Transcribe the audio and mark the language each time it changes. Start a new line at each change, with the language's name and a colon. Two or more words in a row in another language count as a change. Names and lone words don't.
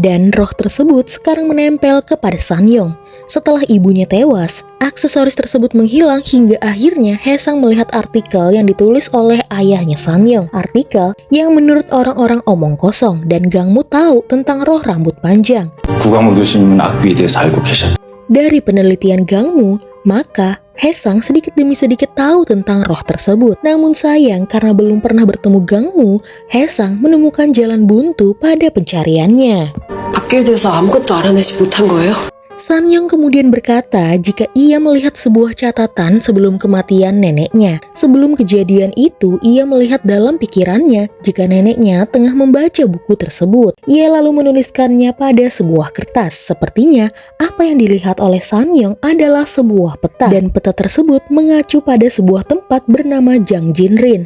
Indonesian: Dan roh tersebut sekarang menempel kepada San-yeong. Setelah ibunya tewas, aksesoris tersebut menghilang hingga akhirnya Hae-sang melihat artikel yang ditulis oleh ayahnya San-yeong. Artikel yang menurut orang-orang omong kosong dan Gangmu tahu tentang roh rambut panjang.
Korean: 구강모 교수님은 악귀에 대해서 알고 계셨다.
Indonesian: Dari penelitian Gangmu, maka Hae-sang sedikit demi sedikit tahu tentang roh tersebut. Namun sayang karena belum pernah bertemu Gangmu, Hae-sang menemukan jalan buntu pada pencariannya.
Korean: 악기에 대해서 아무것도 알아내지 못한 거예요?
Indonesian: San-yeong kemudian berkata jika ia melihat sebuah catatan sebelum kematian neneknya. Sebelum kejadian itu, ia melihat dalam pikirannya jika neneknya tengah membaca buku tersebut. Ia lalu menuliskannya pada sebuah kertas. Sepertinya apa yang dilihat oleh San-yeong adalah sebuah peta, dan peta tersebut mengacu pada sebuah tempat bernama Jangjinrin.